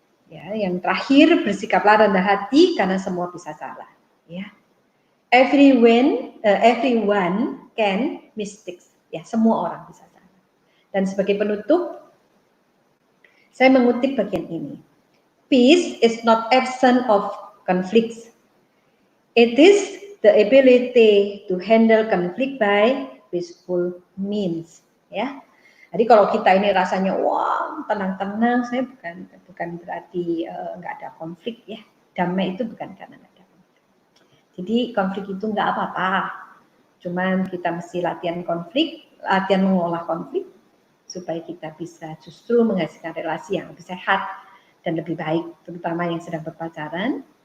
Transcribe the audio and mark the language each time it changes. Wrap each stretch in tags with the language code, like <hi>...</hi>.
<id>Ya, yang terakhir, bersikaplah rendah hati karena semua bisa salah. Ya.</id> <en>Everyone can mistakes.</en> <id>Ya, semua orang bisa salah. Dan sebagai penutup, saya mengutip bagian ini.</id> <en>Peace is not absence of conflicts. It is the ability to handle conflict by peaceful means.</en> <id>Ya. Jadi kalau kita ini rasanya wah tenang-tenang, saya bukan berarti nggak ada konflik ya. Damai itu bukan karena nggak ada konflik. Jadi konflik itu nggak apa-apa. Cuman kita mesti latihan mengolah konflik supaya kita bisa justru menghasilkan relasi yang lebih sehat dan lebih baik, terutama yang sedang berpacaran.</id>